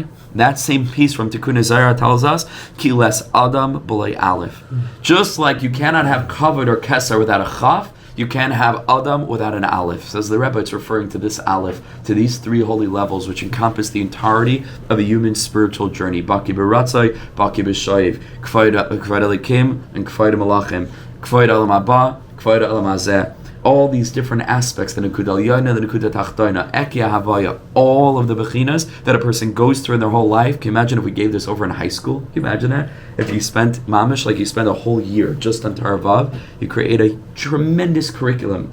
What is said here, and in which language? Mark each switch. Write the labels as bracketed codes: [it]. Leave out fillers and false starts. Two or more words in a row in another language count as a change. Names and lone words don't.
[en] That same piece from Tikkun Zayar tells us, [he] כי לית אדם בלי אלף. [en] Just like you cannot have kavod or keser without a chaf, you can't have Adam without an Aleph. Says the Rebbe, it's referring to this Aleph, to these three holy levels, which encompass the entirety of a human spiritual journey. [he] בקי ברצוא, בקי בשוב, נקודה אלוקים, and נקודה מלאכים, נקודה עולם הבא, נקודה עולם הזה. [en] All these different aspects, the [he] נקודה עליונה, [en] the [he] נקודה תחתונה, אהיה הויה, [en] all of the Bechinas that a person goes through in their whole life. Can you imagine if we gave this over in high school? Can you imagine that? If you spent, mamish, like you spend a whole year just on Torah Vav, you create a tremendous curriculum.